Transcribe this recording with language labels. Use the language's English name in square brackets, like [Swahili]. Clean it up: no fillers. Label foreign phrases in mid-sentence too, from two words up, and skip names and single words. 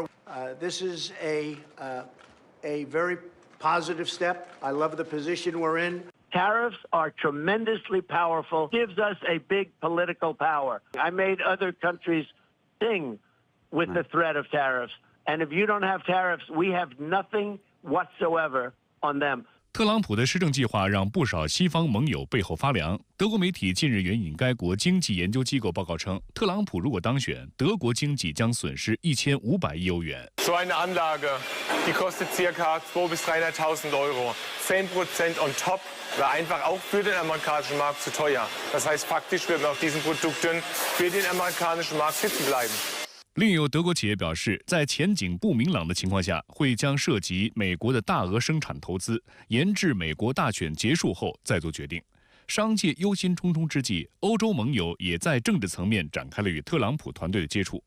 [English] This is a very positive step. I love the position we're in. Tariffs are tremendously powerful, gives us a big political power. I made other countries sing with the threat of tariffs. And if you don't have tariffs, we have nothing whatsoever on them. [Chinese] 特朗普的施政计划让不少西方盟友背后发凉。德国媒体近日援引该国经济研究机构报告称，特朗普如果当选，德国经济将损失1500亿欧元。 [German] So eine Anlage, die kostet ca. 200.000 bis 300.000 Euro. 10% [English] on top [German] war einfach auch für den amerikanischen Markt zu teuer. Das heißt, faktisch werden auf diesen Produkten für den amerikanischen Markt sitzen bleiben. [Chinese] 另有德国企业表示，在前景不明朗的情况下，会将涉及美国的大额生产投资延至美国大选结束后再做决定。商界忧心忡忡之际，欧洲盟友也在政治层面展开了与特朗普团队的接触。